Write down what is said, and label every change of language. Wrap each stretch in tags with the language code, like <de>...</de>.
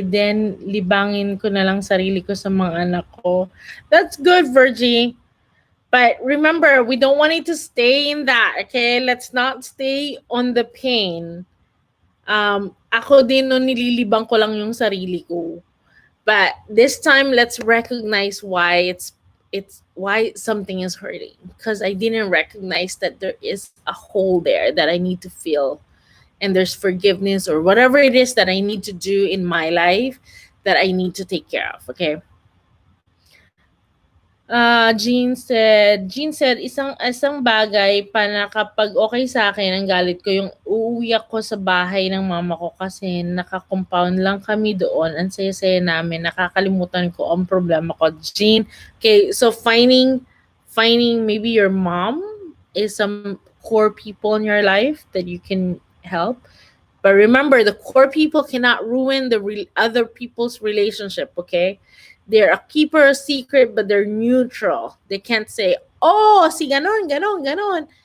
<tl>Then, libangin ko na lang sarili ko sa mga anak ko.</tl> <en>That's good, Virgie. But remember, we don't want it to stay in that, okay? Let's not stay on the pain.</en> <tl>Ako din no, nililibang ko lang yung sarili ko.</tl> <en>But this time, let's recognize why it's why something is hurting, because I didn't recognize that there is a hole there that I need to fill, and there's forgiveness or whatever it is that I need to do in my life that I need to take care of. Okay. Jean said,</en> <tl>isang bagay pa na kapag okay sa akin ang galit ko yung uuwi ako sa bahay ng mama ko kasi naka-compound lang kami doon. Ang saya-saya namin. Nakakalimutan ko ang problema ko.</tl> <en>Jean, okay, so finding maybe your mom is some core people in your life that you can help. But remember, the core people cannot ruin the other people's relationship, okay? They're a keeper of secret, but they're neutral. They can't say, oh,</en> <tl>si ganon, ganon, ganon.</tl>